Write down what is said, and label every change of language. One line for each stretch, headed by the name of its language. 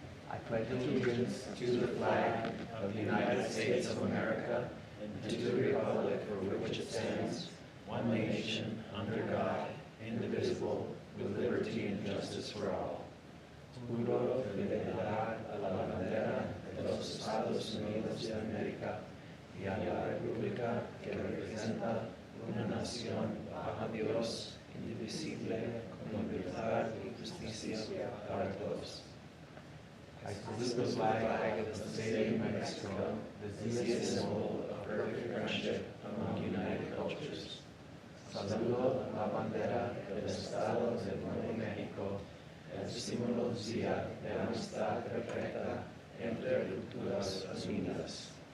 English: I pledge allegiance to the flag of the United States of America and to the republic for which it stands, one nation, under God, indivisible, with liberty and justice for all.
Spanish: Juro fidelidad a la bandera de los Estados Unidos de América y a la república que representa una nación bajo Dios, indivisible, con libertad y justicia para todos.
English: I salute the flag of the state of Mexico, the symbol of perfect friendship among united cultures.
Spanish: Saludo la bandera del Estado de Nuevo México, el símbolo de amistad perfecta entre culturas unidas.